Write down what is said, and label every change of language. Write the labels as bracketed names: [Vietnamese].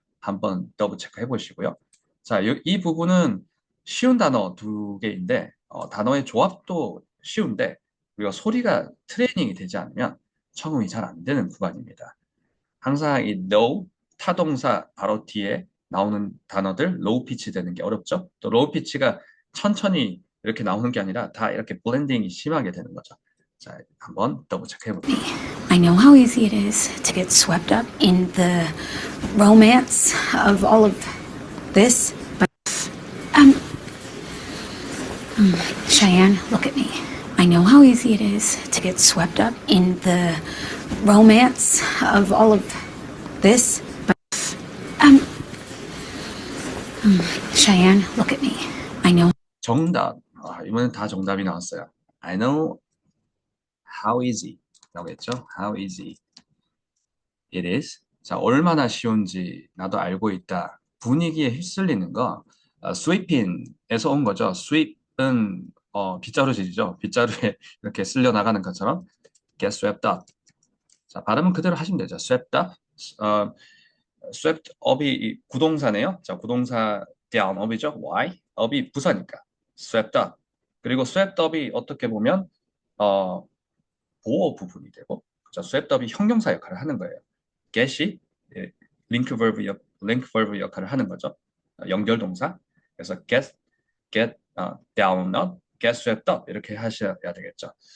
[Korean] 한번 더블 체크 해보시고요. 자, 이 부분은 쉬운 단어 두 개인데 단어의 조합도 쉬운데 우리가 소리가 트레이닝이 되지 않으면 청음이 잘 안 되는 구간입니다. 항상 이 no 타동사 바로 뒤에 나오는 단어들 로우 피치 되는 게 어렵죠? 또 로우 피치가 천천히 이렇게 나오는 게 아니라 다 이렇게 블렌딩이 심하게 되는 거죠. 자, 한번 더블 체크 해볼게요. [English] I know how easy it is to get swept up in the romance of all of this, but Cheyenne, look at me. I know how easy it is to get swept up in the romance of all of this, but Cheyenne, look at me. I know. [Korean] 정답. 이번엔 다 정답이 나왔어요. [English] I know how easy 나오겠죠? How easy it is. [Korean] 자, 얼마나 쉬운지 나도 알고 있다. 분위기에 휩쓸리는 거 sweeping에서 온 거죠. sweep은 빗자루질이죠. 빗자루에 이렇게 쓸려 나가는 것처럼 get swept up. 자, 발음은 그대로 하시면 되죠. swept up. swept up이 구동사네요. 자, 구동사 down up이죠. [English] why? [Korean] up이 부사니까 swept up. 그리고 swept up이 어떻게 보면 보어 부분이 되고 자, swept up이 형용사 역할을 하는 거예요. get이 예, link verb 역할을 하는 거죠. 연결 동사. 그래서 get down up, get swept up 이렇게 하셔야 되겠죠.